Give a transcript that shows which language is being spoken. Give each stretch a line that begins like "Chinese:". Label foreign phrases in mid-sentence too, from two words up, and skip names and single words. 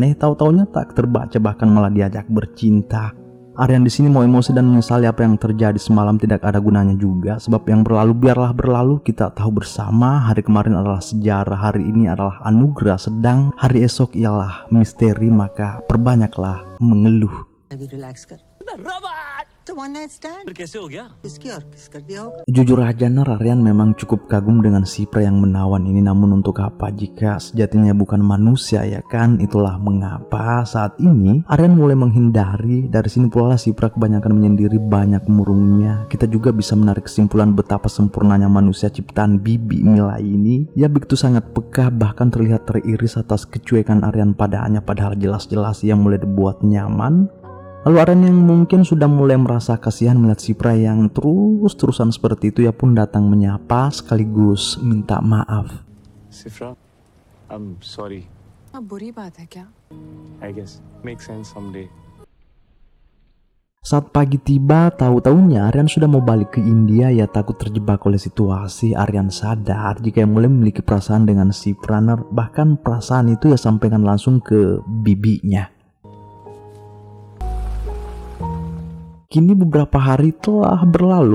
Indonesian: Tahu-taunya tak terbaca bahkan malah diajak bercinta. Aryan di sini mau emosi dan menyesali apa yang terjadi semalam tidak ada gunanya juga. Sebab yang berlalu biarlah berlalu, kita tahu bersama hari kemarin adalah sejarah, hari ini adalah anugerah, sedang hari esok ialah misteri, maka perbanyaklah mengeluh.
Hindi: अभी रिलैक्स कर. तो
English: one night stand.
Hindi: फिर कैसे हो गया? किसकी और किस कर दिया होगा.
Indonesian: Jujur aja Aryan memang cukup kagum dengan Shifra yang menawan ini. Namun untuk apa jika sejatinya bukan manusia, ya kan? Itulah mengapa saat ini Aryan mulai menghindari. Dari sini pula Shifra kebanyakan menyendiri, banyak murungnya. Kita juga bisa menarik kesimpulan betapa sempurnanya manusia ciptaan Bibi Mila ini. Ia begitu sangat peka, bahkan terlihat teriris atas kecuekan Aryan padanya, padahal jelas-jelas ia mulai dibuat nyaman. Lalu Aryan yang mungkin sudah mulai merasa kasihan melihat Shifra yang terus-terusan seperti itu, ia pun datang menyapa sekaligus minta maaf.
English: Shifra, I'm sorry.
Hindi: अब बुरी बात है क्या?
English: I guess make sense someday.
Indonesian: Saat pagi tiba, tahu-tahunya Aryan sudah mau balik ke India. Ya takut terjebak oleh situasi. Aryan sadar jika ia mulai memiliki perasaan dengan Shifra, bahkan perasaan itu ia sampaikan langsung ke bibinya. Kini beberapa hari telah berlalu.